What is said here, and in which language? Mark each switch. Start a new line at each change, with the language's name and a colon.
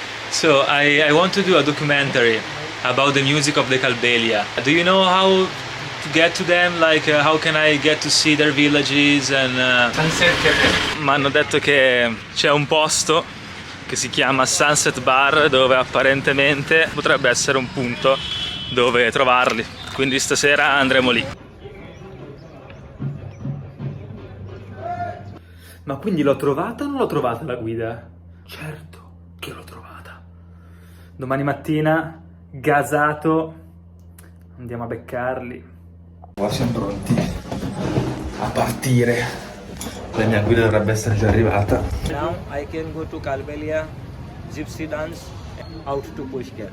English: So, I want to do a documentary about the music of the Kalbelia. Do you know how to get to them? Like, how can I get to see their villages and...
Italian: Mi hanno detto che c'è un posto che si chiama Sunset Bar, dove apparentemente potrebbe essere un punto dove trovarli. Quindi stasera andremo lì. Ma quindi l'ho trovata o non l'ho trovata la guida? Certo che l'ho trovata. Domani mattina, gasato, andiamo a beccarli. Ora siamo pronti a partire. La mia guida dovrebbe essere già arrivata.
English: Now I can go to Kalbelia, gypsy dance, out to Pushkar.